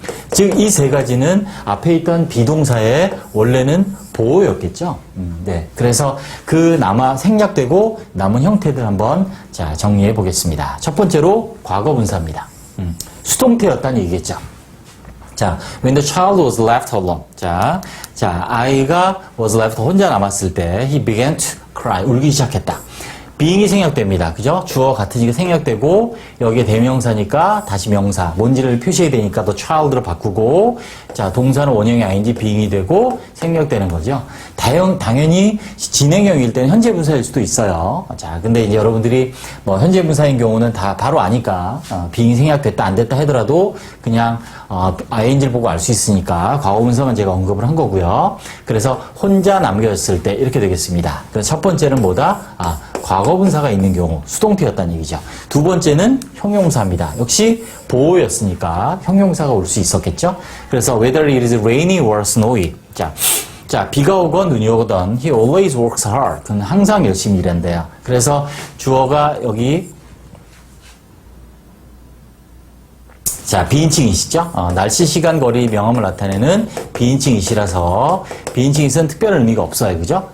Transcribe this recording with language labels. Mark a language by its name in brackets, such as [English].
[Korean] 즉, 이 3가지는 앞에 있던 비동사의 원래는 보호였겠죠. 네. 그래서 그 생략되고 남은 형태들 한번 자, 정리해 보겠습니다. 첫 번째로 과거분사입니다. 수동태였다는 얘기겠죠. [English] 자, when the child was left alone. [Korean] 자, 아이가 [English] was left [Korean] 혼자 남았을 때 [English] he began to cry. [Korean] 울기 시작했다. being이 생략됩니다. 그죠? 주어 같으니까 생략되고 여기에 대명사니까 다시 명사 뭔지를 표시해야 되니까 또 child로 바꾸고 자, 동사는 원형이 ing being이 되고 생략되는 거죠. 당연히 진행형일 때는 현재 분사일 수도 있어요. 자, 근데 이제 여러분들이 뭐 현재 분사인 경우는 다 바로 아니까 being이 생략됐다 안 됐다 하더라도 그냥 ing를 보고 알 수 있으니까 과거 분사만 제가 언급을 한 거고요. 그래서 혼자 남겨졌을 때 이렇게 되겠습니다. 그래서 첫 번째는 뭐다? 과거 분사가 있는 경우 수동태였다는 얘기죠. 두 번째는 형용사입니다. 역시 보호였으니까 형용사가 올 수 있었겠죠. 그래서 [English] whether it is rainy or snowy. [Korean] 자, 비가 오건 눈이 오건 [English] he always works hard. [Korean] 그는 항상 열심히 일한대요. 그래서 주어가 여기 자, 비인칭이시죠? 날씨, 시간, 거리, 명암을 나타내는 비인칭이시라서 비인칭이선 특별한 의미가 없어요. 그죠?